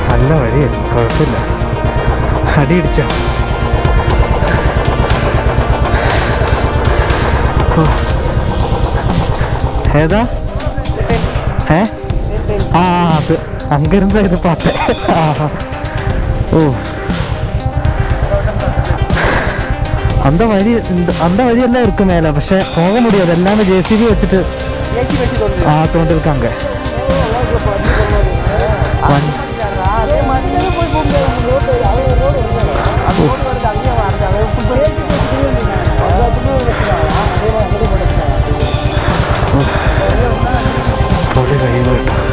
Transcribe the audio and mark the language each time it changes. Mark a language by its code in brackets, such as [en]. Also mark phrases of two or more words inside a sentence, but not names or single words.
[ml] നല്ല വഴിയായിരുന്നു, കുഴപ്പമില്ല. അടിയിടിച്ച ഏതാ? ആ അത് അങ്കിരുന്ന ഇത് പാട്ട്. ഓ, [ta] அந்த வழியெல்லாம் இருக்கு மேலே, പക്ഷെ போக முடியாது, எல்லாமே JCB வச்சுட்டு தோண்டிருக்காங்க. [ml] പൊളി കഴിവ് കേട്ടോ.